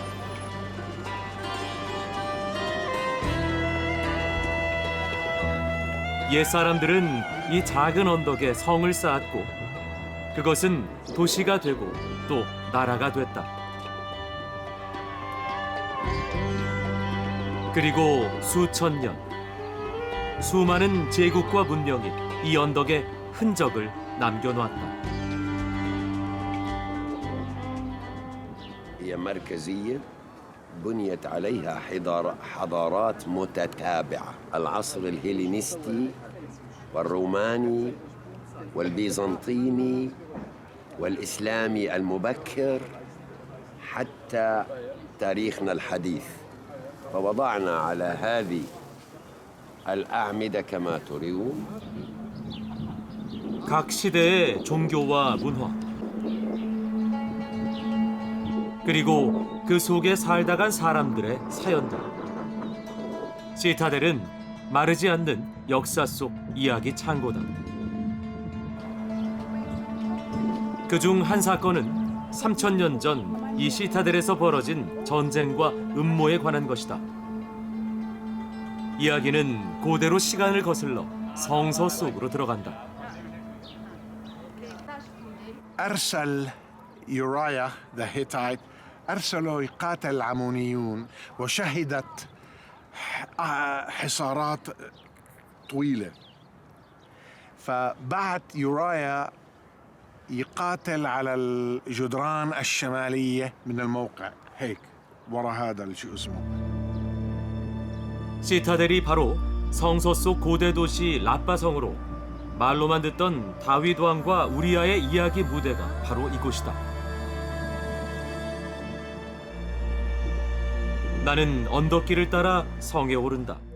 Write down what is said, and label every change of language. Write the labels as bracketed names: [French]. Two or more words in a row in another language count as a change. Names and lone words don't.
[Korean] 옛사람들은 이 작은 언덕에 성을 쌓았고 그것은 도시가 되고 또 나라가 됐다. 그리고 수천 년, 수많은 제국과 문명이 이 언덕에 흔적을 남겨놓았다. [Arabic] هي مركزية بنيت عليها حضارات متتابعة، العصر الهيلينستي والروماني والبيزنطيني والإسلامي المبكر حتى تاريخنا الحديث. فوضعنا على هذه الأعمدة كما ترون [Korean] 각 시대의 종교와 문화, 그리고 그 속에 살다 간 사람들의 사연들. 시타델은 마르지 않는 역사 속 이야기 창고다. 그중 한 사건은 3000년 전 이 시타델에서 벌어진 전쟁과 음모에 관한 것이다. 이야기는 고대로 시간을 거슬러 성서 속으로 들어간다. [Arabic] أرسل يورايا [English] the Hittite [Arabic] أرسلوا يقاتل العمونيون وشهدت حصارات طويلة فبعت يورايا يقاتل على الجدران الشمالية من الموقع هيك وراء هذا شو اسمه [Korean] 시타델이 바로 성서 속 고대 도시 라빠성으로 말로만 듣던 다윗 왕과 우리아의 이야기 무대가 바로 이곳이다. 나는 언덕길을 따라 성에 오른다.